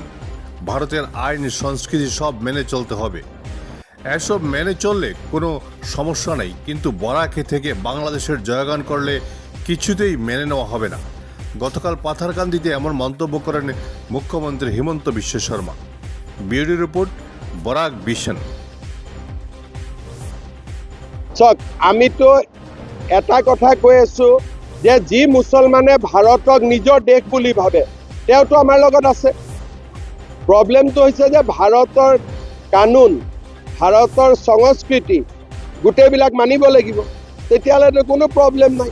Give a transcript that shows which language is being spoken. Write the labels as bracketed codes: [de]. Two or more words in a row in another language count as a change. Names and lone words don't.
[bn] ভারতের আইন সংস্কৃতি সব মেনে চলতে হবে, এসব মেনে চললে কোনো সমস্যা নেই, কিন্তু বরাকে থেকে বাংলাদেশের জয়গান করলে কিছুতেই মেনে নেওয়া হবে না। গতকাল পাথারকান্দিতে এমন মন্তব্য করেন মুখ্যমন্ত্রী হিমন্ত বিশ্ব শর্মা। বিউরো রিপোর্ট, বরাক ভিশন। [as] আমি তো এটা কথা কৈ আছো যে যি মুছলমানে ভাৰতক নিজৰ দেশ বুলি ভাবে তেওঁতো আমাৰ লগত আছে। প্ৰব্লেমটো হৈছে যে ভাৰতৰ কানুন, ভাৰতৰ সংস্কৃতি গোটেইবিলাক মানিব লাগিব, তেতিয়াহ'লেতো কোনো প্ৰব্লেম নাই।